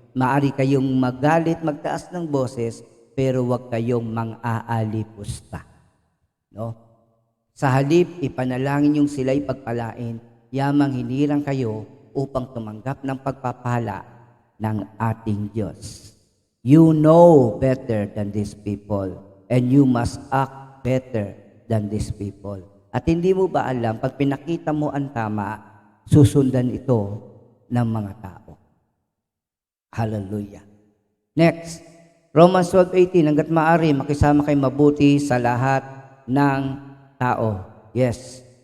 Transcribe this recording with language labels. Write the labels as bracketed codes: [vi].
[tl] Maari kayong magalit, magtaas ng boses, pero huwag kayong mang-aalipusta. No? Sa halip, ipanalangin yung sila'y pagpalain, yamang hinirang kayo upang tumanggap ng pagpapala ng ating Diyos. [en] You know better than these people, and you must act better than these people. [tl] At hindi mo ba alam, pag pinakita mo ang tama, susundan ito ng mga tao. Hallelujah. Next, Romans 12:18, hanggat maaari, makisama kayo mabuti sa lahat ng tao. Yes.